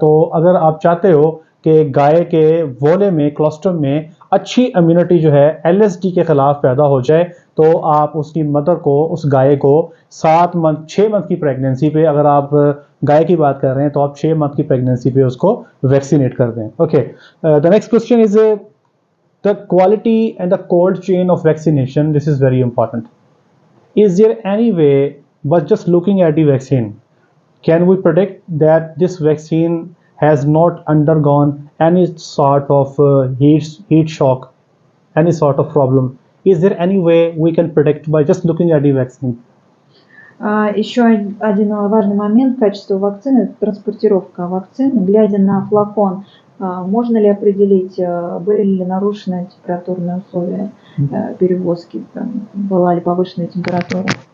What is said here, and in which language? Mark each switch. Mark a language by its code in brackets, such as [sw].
[hi] तो अगर आप चाहते हो कि गाय के वोले में क्लोस्ट्रम में अच्छी इम्यूनिटी जो है LSD के ख़िलाफ़ पैदा हो जाए तो आप उसकी मदर को, उस गाय को 6 मंथ की प्रेगनेंसी पे, अगर आप गाय की बात कर रहे हैं तो आप 6 मंथ की प्रेगनेंसी पे उसको वैक्सीनेट कर दें. [en] Okay, the next question is the quality and the cold chain of vaccination. This is very important. Is there any way, but just looking at the vaccine, can we predict that this vaccine has not undergone any sort of heat shock, any sort of problem? Is there any way we can predict by just looking at the vaccine? [ru] Еще один важный момент качества вакцины – это транспортировка вакцины. Глядя на флакон, можно ли определить, были ли нарушены температурные условия перевозки, была ли повышенная температура?